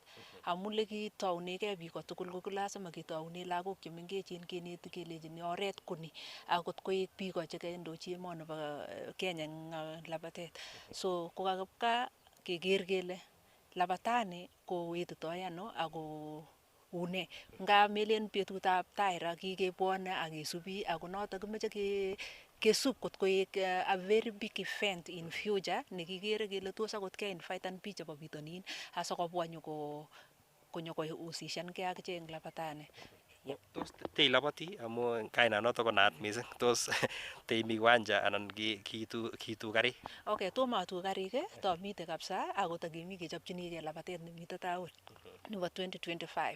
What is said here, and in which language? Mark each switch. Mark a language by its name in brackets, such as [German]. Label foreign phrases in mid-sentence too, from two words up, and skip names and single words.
[Kalenjin] Amu lekitaunegei biik kotugul ko lazima ketaune lagok chemengechen keneti kelechini oret koni akot koek biik chekendochi emoni bo Kenya eng labatet. So kokakipka keker kele labatani kowetitoi ano ako une. Nga melen betutab tai ra kikebwone akesubi ako notok kimeche kesub kot koek [English] a very big event in future [Kalenjin] nekikere kele tos akot keinvitan biik chebo bitonin asikobwa konyokohusishankei akichek eng labatani. Tos teiloboti amu kainanoto ko naat mising. Tos teimi kiwanja anan kiitu karik? Okay, tomo atu karik tamite kabisa ako takemi kechopchinigei labatet nemite taun nebo 2025.